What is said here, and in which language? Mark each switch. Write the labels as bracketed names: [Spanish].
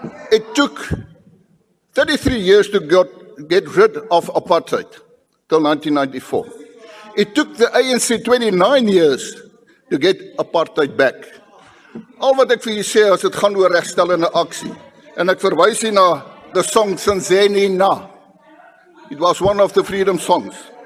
[English] It took 33 years to get rid of apartheid till 1994. It took the ANC 29 years to get apartheid back. [Afrikaans] Al wat ek vir u sê as dit gaan oor regstellende aksie, en ek verwys hier na [English] the song [Afrikaans] Sinzeni Na. [English] It was one of the freedom songs.